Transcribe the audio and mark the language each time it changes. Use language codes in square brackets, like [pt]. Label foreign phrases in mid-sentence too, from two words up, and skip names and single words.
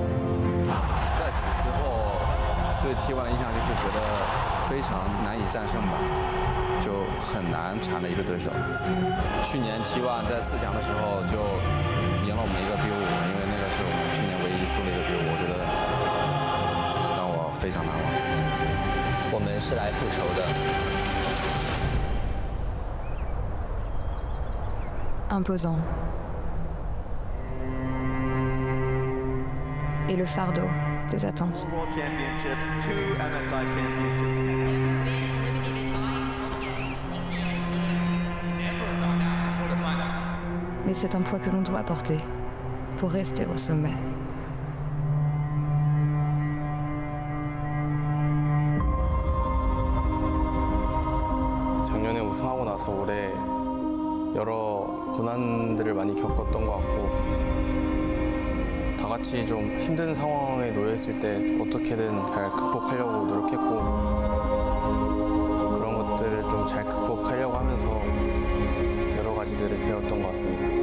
[zh] 在此之后，对 T1 的印象就是觉得非常难以战胜吧。就很难缠的一个对手。去年 T1 在4强的时候就赢了我们一个 B5， 因为那个是我们去年唯一输的一个 B5， 我觉得让我非常难忘。我们是来复仇的。 [fr] Imposant. Et le fardeau des attentes. Mais c'est un poids que l'on doit porter pour rester au sommet. [ko] 작년에 우승하고 나서 올해 여러 고난들을 많이 겪었던 것 같고 다 같이 좀 힘든 상황에 놓여 있을 때 어떻게든 잘 극복하려고 노력했고 그런 것들을 좀 잘 극복하려고 하면서 여러 가지들을 배웠던 것 같습니다.